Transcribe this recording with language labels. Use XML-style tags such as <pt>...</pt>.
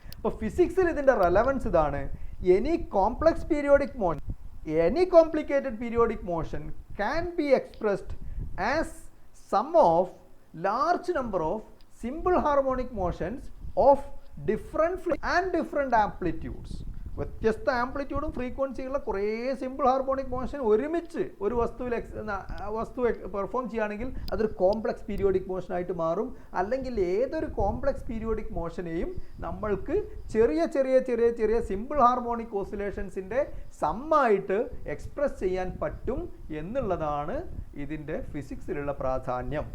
<ml>അപ്പോൾ ഫിസിക്സിൽ ഇതിൻ്റെ റെലവൻസ് ഇതാണ്.</ml> <en>Any complex periodic motion, any complicated periodic motion can be expressed as sum of large number of simple harmonic motions of different and different amplitudes.</en> <ml>വ്യത്യസ്ത ആംപ്ലിറ്റ്യൂഡും ഫ്രീക്വൻസിയുള്ള കുറേ simple harmonic motion ഒരുമിച്ച് ഒരു വസ്തു perform ചെയ്യുകയാണെങ്കിൽ അതൊരു കോംപ്ലക്സ് പീരിയോഡിക് മോഷനായിട്ട് മാറും. അല്ലെങ്കിൽ ഏതൊരു കോംപ്ലക്സ് പീരിയോഡിക് മോഷനെയും നമ്മൾക്ക് ചെറിയ ചെറിയ ചെറിയ ചെറിയ സിമ്പിൾ ഹാർമോണിക് ഓസിലേഷൻസിൻ്റെ സമ്മായിട്ട് എക്സ്പ്രസ് ചെയ്യാൻ പറ്റും എന്നുള്ളതാണ് ഇതിൻ്റെ ഫിസിക്സിലുള്ള പ്രാധാന്യം.</ml>